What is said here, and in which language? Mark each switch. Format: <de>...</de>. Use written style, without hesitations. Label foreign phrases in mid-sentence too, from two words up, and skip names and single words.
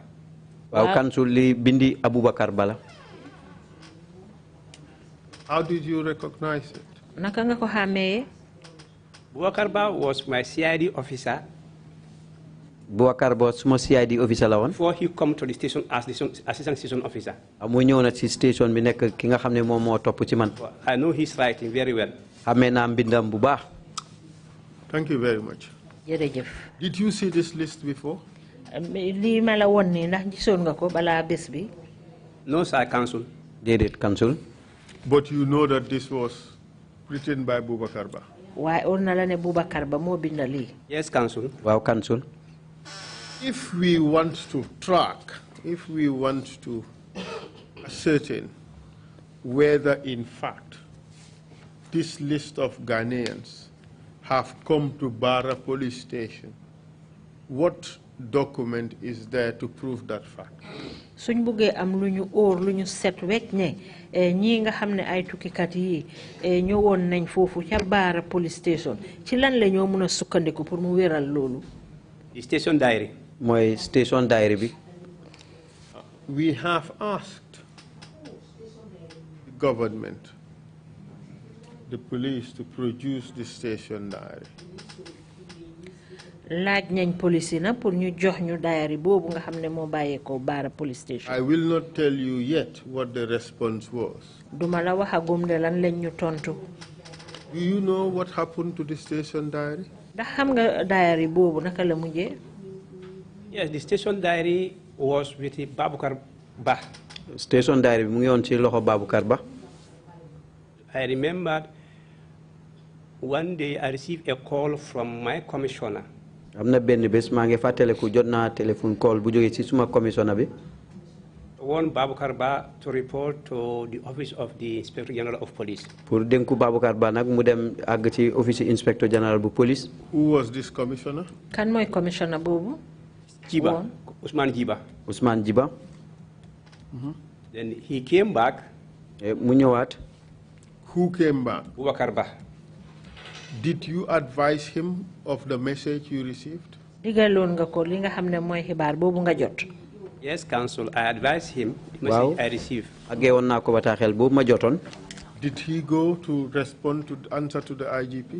<wo>Wow, Council li bindi Abubakar Bala.</wo> <en>How did you recognize it?</en> <wo>Naka nga ko xàmmee?</wo> <en>Boubacar Ba was my CID officer.</en> <wo>Boubacar Ba suma</wo> <en>CID officer</en> <wo>la woon.</wo> <en>Before he come to the station as the assistant station officer.</en> <wo>Mu ñëw na ci station bi nekk ki nga xam ne moom moo topp ci man.</wo> <en>I know his writing very well.</en> <wo>Xàmmee naa mbindam bu baax.</wo> <en>Thank you very much.</en> <wo>Jërëjëf.</wo> <en>Did you see this list before?</en> <wo>Lii ma la woon nii ndax gisoon nga ko balaa bés bi?</wo> <en>No, sir, Council.</en> <wo>Déedéet, Council.</wo> <en>But you know that this was written by Boubacar Ba.</en> <wo>Waaye on na la ne Boubacar Ba moo bind lii.</wo> <en>Yes, Council.</en> <wo>Waaw, Council.</wo> <en>If we want to track, if we want to ascertain whether in fact this list of Ghanaians have come to Barra police station, what document is there to prove that fact?</en> <wo>Suñ buggee am lu ñu óor lu ñu set wecc ne ñii nga xam ne ay tukkikat yi ñëwoon nañ foofu ca Barra</wo> <en>police station</en> <wo>ci lan la ñoo mën a sukkandiku pour mu wéral loolu.</wo> <en>The station diary.</en> <wo>Mooy</wo> <en>station diary</en> <wo>bi.</wo> <en>We have asked the government, the police, to produce the station diary.</en> <wo>Laaj nañ police yi na pour ñu jox ñu diary boobu nga xam ne moo bàyyeekoo Barra</wo> <en>police station. I will not tell you yet what the response was.</en> <wo>Duma la waxagum de lan lañ ñu tontu.</wo> <en>Do you know what happened to the station diary?</en> <wo>Ndax xam nga diary boobu naka la mujjee?</wo> <en>Yes, the station diary was with Babukar Ba. Station diary</en> <wo>bi mu ngi woon ci loxo Babukar Ba.</wo> <en>I remembered one day I received a call from my commissioner.</en> <wo>Am na benn bés maa ngi fàttaliku jot naa téléphone call bu jógee ci suma commissioner bi.</wo> <en>Want Babukar Ba to report to the office of the Inspector General of Police.</en> <wo>Pour dénku Babukar Ba nag mu dem àgg ci</wo> <en>office Inspector General</en> <wo>bu police.</wo> <en>Who was this commissioner?</en> <wo>Kan mooy commissioner boobu?</wo> <en>Jiba, Usman Jiba. Usman Jiba. Then he came back.</en> <wo>Mu ñëwaat.</wo> <en>Who came back? Boubacar Ba. Did you advise him of the message you received?</en> <wo>Digaloon nga ko li nga xam ne mooy xibaar boobu nga jot.</wo> <en>Yes, Council, I advised him the message I received.</en> <wo>Àggee woon naa ko bataaxel boobu ma jotoon.</wo> <en>Did he go to respond to answer to the IGP?</en>